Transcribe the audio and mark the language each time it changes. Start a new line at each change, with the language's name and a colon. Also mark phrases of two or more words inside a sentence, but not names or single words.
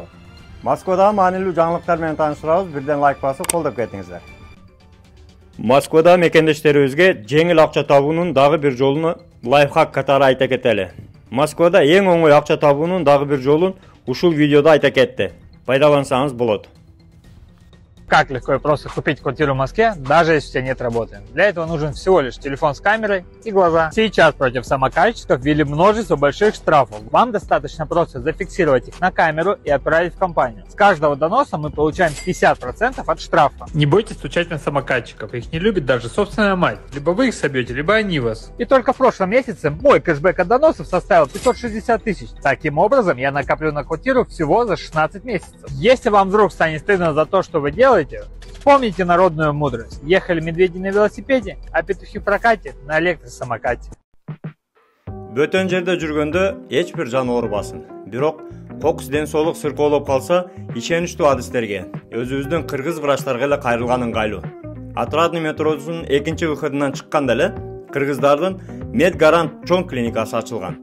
Kyrgyz: Москвадагы маанилүү жаңылыктар менен тааныштырабыз. Бирден лайк басып колдоп кетиңиздер. Москвада мекендештерибизге жеңил акча табуунун дагы бир жолун лайфхак катары айта кетели. Москвада эң оңой акча табуунун дагы бир жолун ушул видеодо айта кетти. Пайдалансаңыз болот.
Russian: Как легко и просто купить квартиру в Москве, даже если у тебя нет работы. Для этого нужен всего лишь телефон с камерой и глаза. Сейчас против самокатчиков ввели множество больших штрафов. Вам достаточно просто зафиксировать их на камеру и отправить в компанию. С каждого доноса мы получаем 50% от штрафа. Не бойтесь стучать на самокатчиков, их не любит даже собственная мать. Либо вы их собьете, либо они вас. И только в прошлом месяце мой кэшбэк от доносов составил 560 тысяч. Таким образом, я накоплю на квартиру всего за 16 месяцев. Если вам вдруг станет стыдно за то, что вы делаете, вспомните народную мудрость. Ехали медведи на велосипеде, а петухи в прокате на электросамокате.
Kyrgyz: Бөтөн жерде жүргөндө эч бир жан оорубасын. Бирок кокус ден соолук сыркоолоп калса, ишеничтүү адистерге, өзүбүздүн кыргыз врачтарга эле кайрылган ыңгайлуу. Отрадный метросунун экинчи выходунан чыкканда эле кыргыздардын Медгарант чоң клиникасы ачылган.